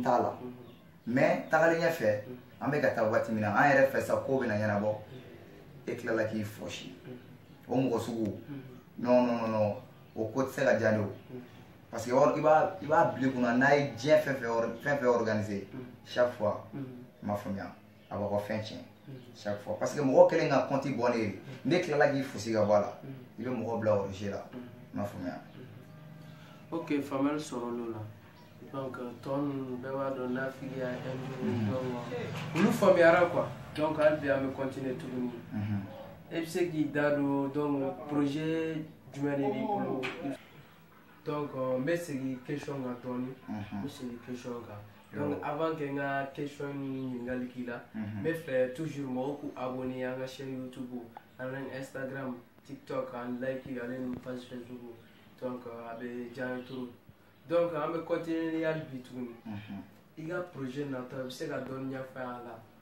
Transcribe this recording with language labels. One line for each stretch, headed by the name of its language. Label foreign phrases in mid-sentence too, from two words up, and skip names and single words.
Bambara: t'a la mais tagalen ɲɛfɛ an bɛ ka taa waati min na an yɛrɛ fɛ sa ko bɛna ɲɛnabɔ e tilala k'i fɔsi o mɔgɔ sugu non o ko tɛ se ka diya ne o
French: parce que
Bambara: i b'a bila i kunna n'a ye diɲɛ fɛn fɛn organiser
French: chaque fois
Bambara: i m'a faamuya a b'a ka fɛn tiɲɛ chaque fois
French: parce que
Bambara: mɔgɔ kelen ka compte bɔ ne ye ne tilala k'i fosi ka bɔ a la i bɛ mɔgɔ bila origine la i m'a faamuya ok faamuyali sɔrɔla la donc tɔ ninnu bɛɛ b'a dɔn nafigiya olu faamuyara quoi donc hali bi an bɛ continuer tuguni e bɛ se k'i da don
French: donc projet
Bambara: jumɛn de b'i bolo donc n bɛ segin question kan dɔɔni n bɛ segin question kan
French: donc avant que
Bambara: n ka question ni ɲininkali k'i la n bɛ fɛ toujours mɔgɔw k'u abonner an ka chaîne YouTube ani Instagram TikTok ani like ani page Facebook donc a bɛ diya n ye trop donc an bɛ continuer ni hali bi tuguni i ka projet nata i bɛ se ka dɔɔni ɲɛfɔ an la